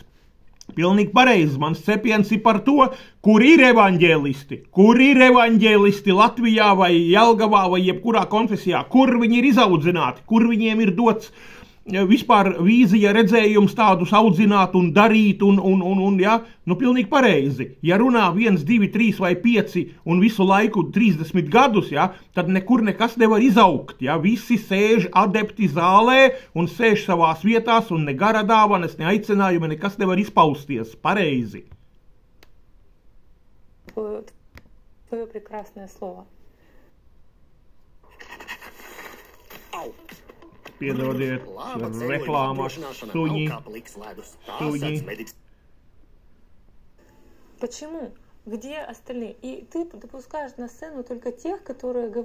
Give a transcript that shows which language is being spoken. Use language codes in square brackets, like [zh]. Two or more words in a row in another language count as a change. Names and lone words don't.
[lv] Pilnīgi pareizi, mans cepiens ir par to, kur ir evaņģēlisti Latvijā vai Jelgavā vai jebkurā konfesijā, kur viņi ir izaudzināti, kur viņiem ir dots vispār vīzija, redzējums tādus audzināt un darīt ja, pilnīgi pareizi. Ja runā 1, 2, 3 vai 5 un visu laiku 30 gadus, ja, tad nekur nekas nevar izaugt, ja. Visi sēž adepti zālē un sēž savās vietās un ne gara dāvanas, ne aicinājumi, nekas nevar izpausties pareizi. [ru] Твое прекрасное слово. [lv] Piedodiet, reklāmas, suņi. [ru] Почему? Где остальные? И ты допускаешь на сцену только тех, которые говорят.